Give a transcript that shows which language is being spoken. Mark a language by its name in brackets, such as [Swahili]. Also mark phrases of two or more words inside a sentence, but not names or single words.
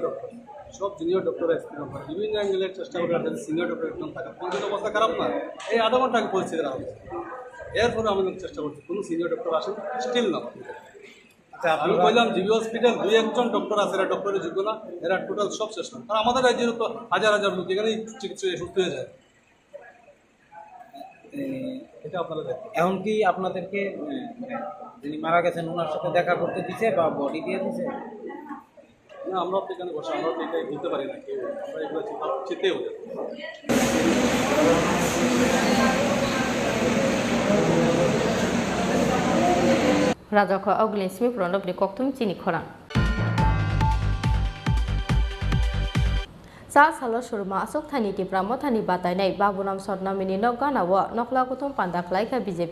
[Bangla] ডক্টর সব [English] junior doctor [Bangla] এক্সপেরিমেন্ট করে বিভিন্ন অ্যাঙ্গেলের চেষ্টা করে [English] senior doctor [Bangla] একদম থাকে কোন অবস্থা খারাপ না এই 1/2 ঘন্টা আগে পরিস্থিতি রাখা হচ্ছে এরপরে আমি চেষ্টা করছি কোনো [English] senior doctor [Bangla] আসেন স্টিল না আমি বললাম জিবি হসপিটাল 2-1 জন ডক্টর আছে এরা ডক্টরের যোগ্য না এরা টোটাল সব শেষ না কারণ আমাদের রাজ্যের তো হাজার লোক এখানেই চিকিৎসা সুস্থ হয়ে যায় এটা আপনারা দেখেন এখন কি আপনাদেরকে যিনি মারা গেছেন ওনার সাথে দেখা করতে দিছে বা বডি দিয়ে দিছে? না আমরা তো এখানে বসে আমরা তো এটা দিতে পারি না কেউ আমরা এগুলো চিন্তাও যাই [Kok Borok] Rajako Auglin Smith Ronop ni Koktum Chini Khorang. Sa salo surma asok thani ti pramo thani batai nai babunam sotna mini nokana wa nokla kutum pandak laika BJP.